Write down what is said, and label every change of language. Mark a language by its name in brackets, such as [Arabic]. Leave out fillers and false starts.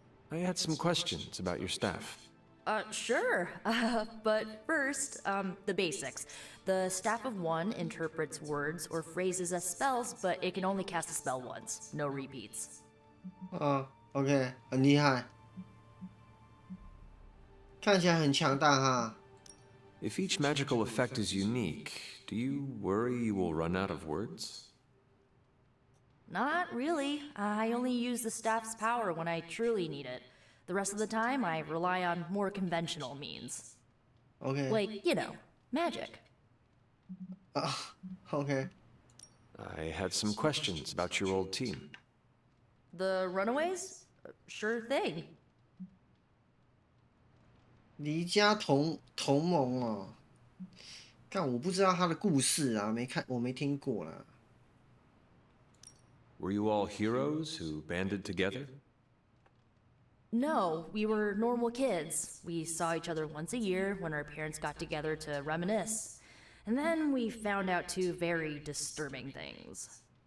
[English] I had some questions about your staff. Sure. But first, the basics. The staff of one interprets words or phrases as spells, but it can only cast a spell once. No repeats. [Chinese] OK， 很厉害，看起来很强大哈。 [English] If each magical effect is unique, do you worry you will run out of words? Not really. I only use the staff's power when I truly need it. The rest of the time, I rely on more conventional means. OK。 Like, you know, magic. OK。 I had some questions about your old team. The runaways? Sure thing. [Chinese] 离家同盟哦，但我不知道他的故事啊，我没听过啦。 [English] Were you all heroes who banded together? No, we were normal kids. We saw each other once a year when our parents got together to reminisce. And then we found out 2 very disturbing things.